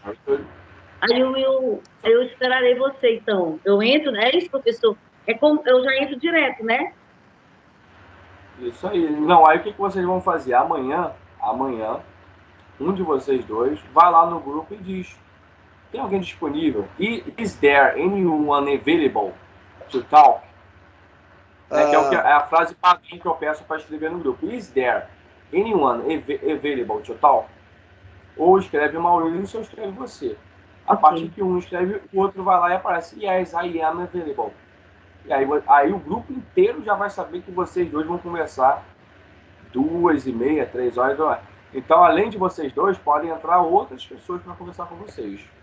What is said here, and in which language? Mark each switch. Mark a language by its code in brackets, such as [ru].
[pt] Aí eu esperarei você, então. Eu entro, é isso, professor? É como, eu já entro direto, né? Isso aí. Não, aí o que vocês vão fazer? Amanhã, um de vocês dois vai lá no grupo e diz: tem alguém disponível? [en] Is there anyone available to talk? [pt] Né, que é a frase padrão que eu peço para escrever no grupo. [en] Is there anyone available to talk? [pt] Ou escreve Maurício ou escreve você. A partir que um escreve, o outro vai lá e aparece: [en] Yes, I am available. [pt] E aí o grupo inteiro já vai saber que vocês dois vão conversar 2h30, 3 horas. Então, além de vocês dois, podem entrar outras pessoas para conversar com vocês.